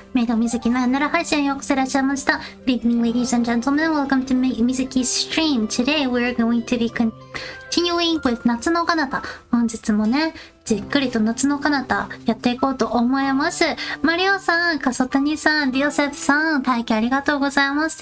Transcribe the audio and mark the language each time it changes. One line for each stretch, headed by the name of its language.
Japanese: メイド水木のなら配信へようこそいらっしゃいました。
English: Good evening, ladies and gentlemen. Welcome to Mizuki's stream. Today we're going to be continuing with 夏の彼方。
Japanese: 本日もね、じっくりと夏の彼方やっていこうと思います。マリオさん、カソタニさん、ディオセフさん、待機ありがとうございます。